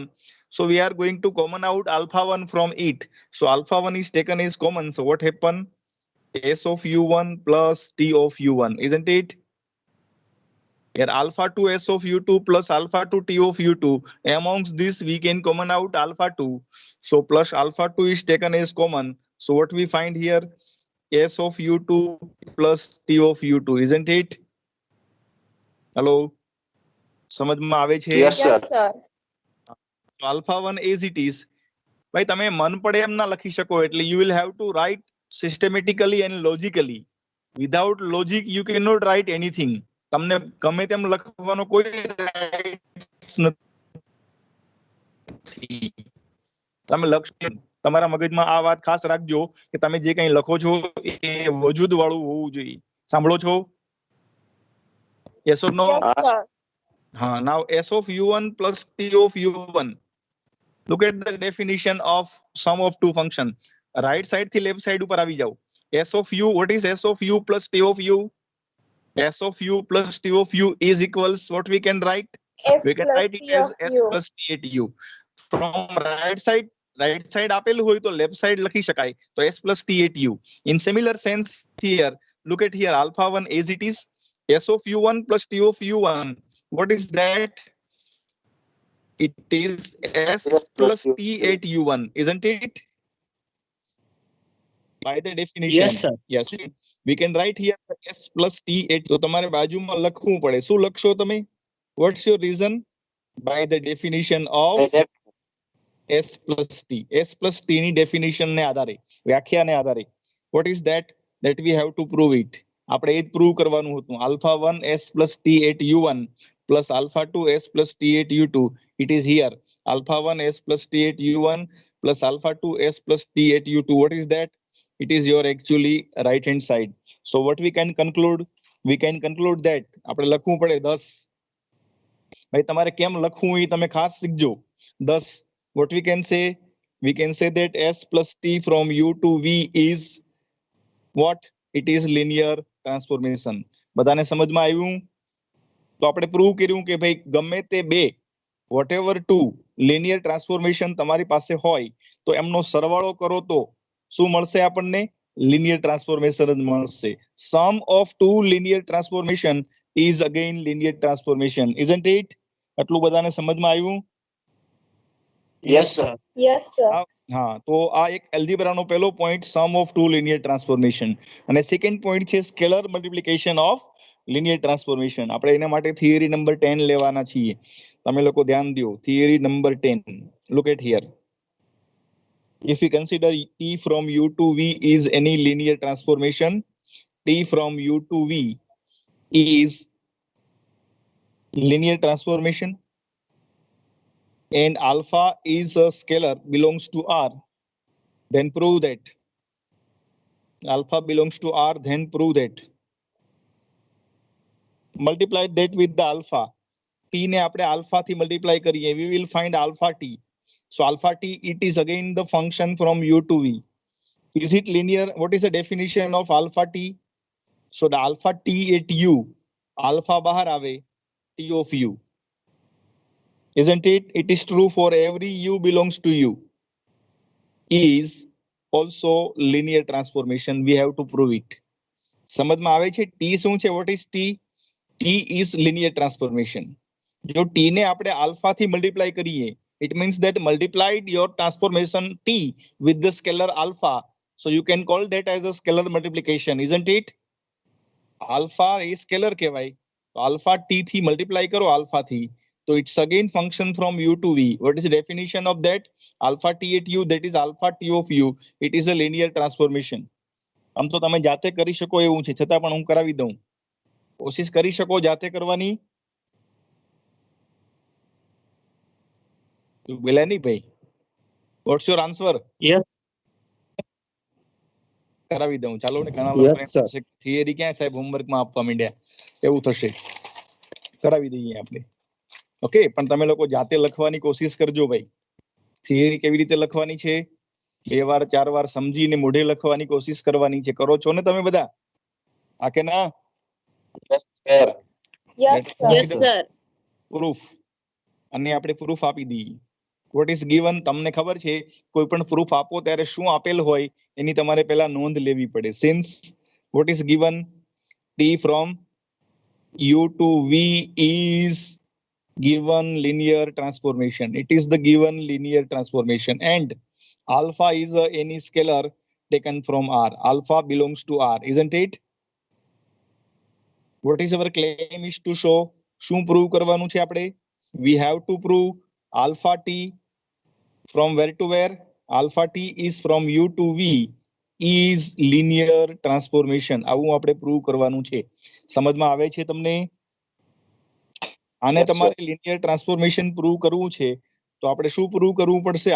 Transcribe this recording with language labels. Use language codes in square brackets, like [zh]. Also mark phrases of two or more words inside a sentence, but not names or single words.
[en] So we are going to common out alpha 1 from it. So alpha 1 is taken as common. So what happened? S of u1 plus t of u1, isn't it? Here alpha 2 s of u2 plus alpha 2 t of u2. Amongst this we can common out alpha 2. So plus alpha 2 is taken as common. So what we find here? S of u2 plus t of u2, isn't it? Hello? [gu] સમજમાં આવે છે? [en] Yes, sir. So alpha 1 as it is. [gu] ભાઈ તમે મન પડે એમ ના લખી શકો, એટલે [en] you will have to write systematically and logically. Without logic you cannot write anything. [gu] તમને ગમે તેમ લખવાનો કોઈ rights નથી. તમે લખશો, તમારા મગજમાં આ વાત ખાસ રાખજો કે તમે જે કંઈ લખો છો એ વજૂદ વાળું હોવું જોઈએ. સાંભળો છો? [en] Yes or no? Yes, sir. Now s of u1 plus t of u1. Look at the definition of sum of two function. right side [gu] થી [en] left side [gu] ઉપર આવી જાઓ. [en] S of u, what is S of u plus T of u? S of u plus T of u is equals what we can write? S We can plus write it T as of S u. plus T at u. From right side [gu] આપેલું હોય તો [en] left side [gu] લખી શકાય તો [en] S plus T at u. In similar sense here, look at here, alpha 1 as it is, S of u1 plus T of u1. What is that? It is S plus T at u1, isn't it? By the definition. Yes, sir. Yes. We can write here S plus T at. [gu] તો તમારે બાજુમાં લખવું પડે. શું લખશો તમે? [en] What's your reason? By the definition of S plus T. [gu] S plus T ની definition ને આધારે, વ્યાખ્યાને આધારે. [en] What is that? That we have to prove it. [gu] આપણે એ જ prove કરવાનું હતું. [en] Alpha 1 S plus T at U1 plus alpha 2 S plus T at U2. It is here. Alpha 1 S plus T at U1 plus alpha 2 S plus T at U2. What is that? It is your actually right hand side. So what we can conclude? We can conclude that [gu] આપણે લખવું પડે [en] 10. [gu] ભાઈ તમારે કેમ લખવું એ તમે ખાસ શીખજો. 10. [en] What we can say? We can say that S plus T from U to V is what? It is linear transformation. [gu] બધાને સમજમાં આવ્યું? તો આપણે પ્રૂવ કર્યું કે ભાઈ ગમે તે બે [en] whatever two linear transformation [gu] તમારી પાસે હોય તો એમનો સરવાળો કરો તો શું મળશે આપણને? [en] linear transformation [gu] જ મળશે. [en] Sum of two linear transformation is again linear transformation, isn't it? [gu] આટલું બધાને સમજમાં આવ્યું? [en] Yes, sir. Yes, sir. [gu] હા, તો આ એક એલ્જીબ્રાનો પહેલો પોઈન્ટ, [en] sum of two linear transformation. અને second point છે scalar multiplication of linear transformation. [gu] આપણે એના માટે થિયરી નંબર 10 લેવાના છીએ. તમે લોકો ધ્યાન દો. થિયરી નંબર 10. [en] look at here. If we consider T from U to V is any linear transformation, T from U to V is linear transformation, and alpha is a scalar belongs to R, then prove that. Alpha belongs to R, then prove that. Multiply that with the alpha. [gu] T ને આપણે alpha થી multiply કરીએ. [en] We will find alpha T. So alpha T, it is again the function from U to V. Is it linear? What is the definition of alpha T? So the alpha T at U, alpha [gu] બહાર આવે, [en] T of U. Isn't it? It is true for every U belongs to U. Is also linear transformation. We have to prove it. [gu] સમજમાં આવે છે? T શું છે? [en] What is T? T is linear transformation. [gu] જો T ને આપણે alpha થી multiply કરીએ, [en] it means that multiplied your transformation T with the scalar alpha. So you can call that as a scalar multiplication, isn't it? Alpha is scalar કહેવાય. Alpha T થી multiply કરો alpha થી. So it's again function from U to V. What is the definition of that? Alpha T at U, that is alpha T of U. It is a linear transformation. [gu] આમ તો તમે જાતે કરી શકો એવું છે, છતાં પણ હું કરાવી દઉં. કોશિશ કરી શકો જાતે કરવાની? બોલ્યા નહીં ભાઈ. [en] What's your answer? Yes. [gu] કરાવી દઉં. ચાલો ને, ઘણા [en] Yes, [gu] લોકો [en] sir. [gu] થિયરી ક્યાં સાહેબ હોમવર્કમાં આપવા માંડ્યા એવું થશે. કરાવી દઈએ આપણે. ઓકે, પણ તમે લોકો જાતે લખવાની કોશિશ કરજો ભાઈ. થિયરી કેવી રીતે લખવાની છે? 2 વાર 4 વાર સમજીને મોઢે લખવાની કોશિશ કરવાની છે. કરો છો ને તમે બધા? આ કે ના? [en] Yes, sir. Yes, sir. Yes, sir. [gu] પ્રૂફ. અને આપણે પ્રૂફ આપી દઈએ. [en] what is given? [gu] તમને ખબર છે કોઈ પણ પ્રૂફ આપો ત્યારે શું આપેલ હોય એની તમારે પહેલા નોંધ લેવી પડે. [en] since what is given? T from U to V is given linear transformation. It is the given linear transformation, and alpha is any scalar taken from R. Alpha belongs to R, isn't it? What is our claim is to show? [gu] શું prove કરવાનું છે આપણે? [en] We have to prove alpha T from where to where? Alpha T is from U to V is linear transformation. [gu] આવું આપણે prove કરવાનું છે. સમજમાં આવે છે તમને? આને [en] Yes, sir. [gu] તમારે [en] linear transformation [gu] prove કરવું છે તો આપણે શું prove કરવું પડશે?